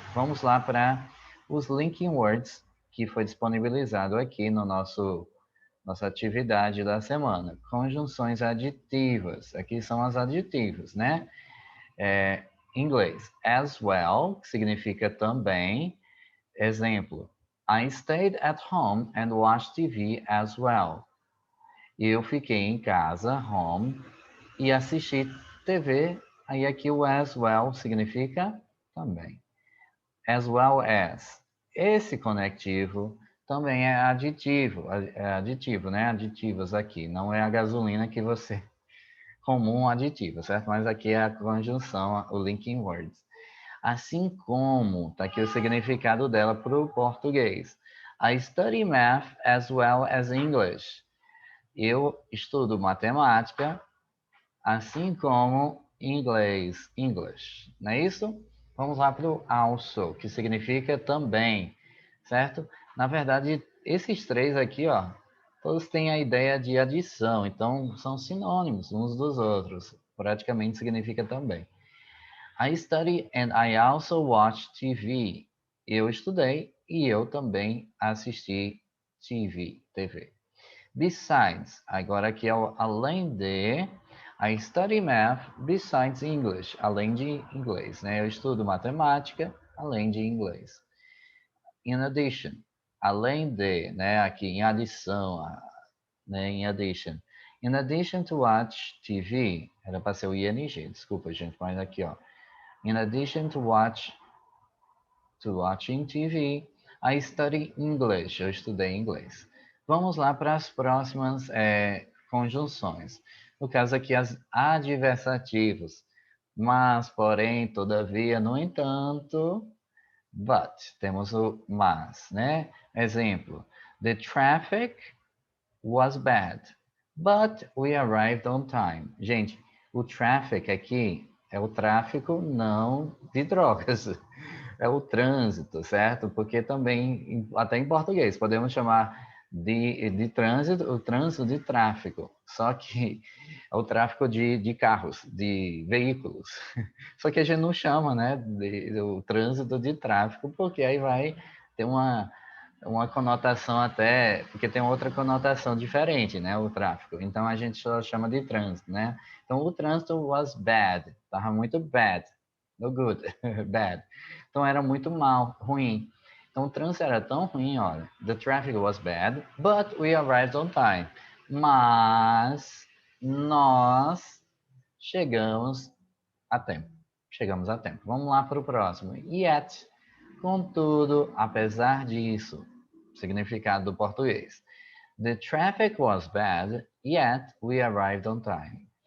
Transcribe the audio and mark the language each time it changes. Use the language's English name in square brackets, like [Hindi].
[Portuguese] Vamos lá para os linking words que foi disponibilizado aqui no nossa atividade da semana. Conjunções aditivas. Aqui são as aditivas, né? Em inglês, as well, que significa também. [English] Exemplo, I stayed at home and watched TV as well. [Portuguese] Eu fiquei em casa, home, e assisti TV. Aí aqui o as well significa também. As well as. Esse conectivo também é aditivo, né? Aditivos aqui. Não é a gasolina que você comum aditivo, certo? Mas aqui é a conjunção, o linking words. Assim como, tá aqui o significado dela para o português. [English] I study math as well as English. [Portuguese] Eu estudo matemática, assim como inglês, English. Não é isso? Vamos lá para o also, que significa também, certo? Na verdade, esses três aqui, ó, todos têm a ideia de adição, então são sinônimos uns dos outros. Praticamente significa também. [English] I study and I also watch TV. [Portuguese] Eu estudei e eu também assisti TV. Besides, agora aqui é o além de, [English] I study math besides English, [Portuguese] além de inglês, né? Eu estudo matemática, além de inglês. In addition, além de, né? Aqui em adição, né? In addition. [English] In addition to watch TV, [Portuguese] era para ser o ING, desculpa gente, mas aqui ó. [English] In addition to watching TV, I study English. [Portuguese] Eu estudei inglês. Vamos lá para as próximas conjunções. No caso aqui, as adversativos. Mas, porém, todavia, no entanto, but. Temos o mas, né? Exemplo. [English] The traffic was bad, but we arrived on time. [Portuguese] Gente, o traffic aqui é o tráfico não de drogas. É o trânsito, certo? Porque também, até em português, podemos chamar de trânsito, o trânsito de tráfego. Só que é o tráfego de carros, de veículos. Só que a gente não chama, né, o trânsito de tráfego, porque aí vai ter uma conotação até, porque tem outra conotação diferente, né, o tráfego. Então a gente só chama de trânsito, né? Então o trânsito was bad, estava muito bad, [English] no good, bad. [Portuguese] Então era muito mal, ruim. Então o trânsito era tão ruim, olha. [English] The traffic was bad, but we arrived on time. [Portuguese] Mas nós chegamos a tempo. Chegamos a tempo. Vamos lá para o próximo. Yet, contudo, apesar disso, significado do português. [English] The traffic was bad, yet we arrived on time.